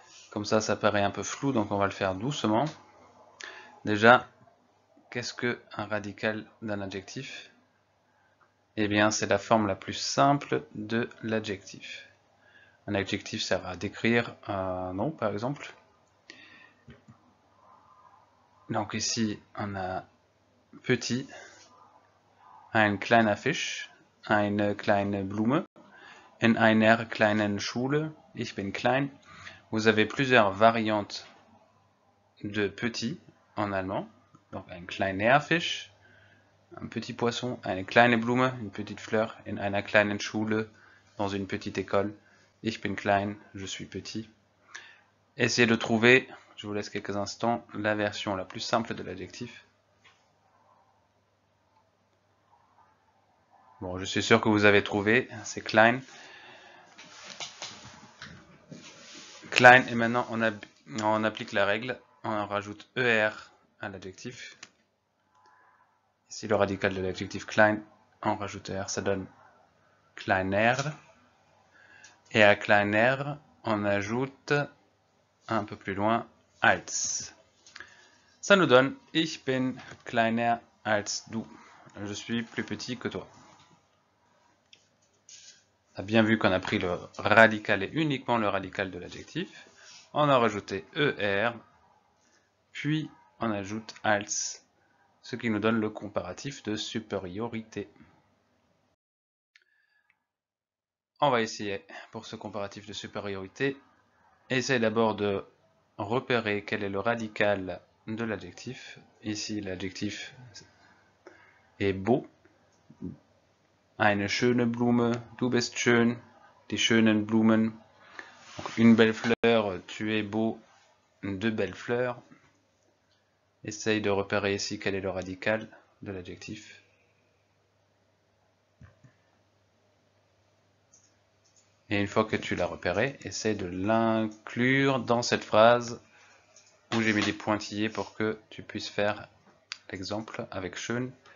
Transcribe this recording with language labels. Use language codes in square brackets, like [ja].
[fr] Comme ça paraît un peu flou, donc on va le faire doucement. Déjà, qu'est-ce qu'un radical d'un adjectif? Eh bien, c'est la forme la plus simple de l'adjectif. Un adjectif sert à décrire un nom, par exemple. Donc ici, on a petit, [de] ein kleiner Fisch, eine kleine Blume, in einer kleinen Schule, ich bin klein. Vous avez plusieurs variantes de petit en allemand. Donc ein kleiner Fisch, [fr] un petit poisson, [de] eine kleine Blume, [fr] une petite fleur, [de] in einer kleinen Schule, [fr] dans une petite école. [de] Ich bin klein, [fr] je suis petit. Essayez de trouver, je vous laisse quelques instants, la version la plus simple de l'adjectif. Bon, je suis sûr que vous avez trouvé, c'est klein. Klein, et maintenant on applique la règle, on rajoute ER à l'adjectif. Ici le radical de l'adjectif klein, on rajoute ER, ça donne kleiner. Et à kleiner, on ajoute un peu plus loin als. Ça nous donne [de] ich bin kleiner als du. [fr] Je suis plus petit que toi. On a bien vu qu'on a pris le radical et uniquement le radical de l'adjectif. On a rajouté ER, puis on ajoute als, ce qui nous donne le comparatif de supériorité. On va essayer pour ce comparatif de supériorité. Essaye d'abord de repérer quel est le radical de l'adjectif. Ici, l'adjectif est beau. [de] Eine schöne Blume, du bist schön, die schönen Blumen. [fr] Donc, une belle fleur, tu es beau, deux belles fleurs. Essaye de repérer ici quel est le radical de l'adjectif. Et une fois que tu l'as repéré, essaye de l'inclure dans cette phrase où j'ai mis des pointillés pour que tu puisses faire l'exemple avec schön.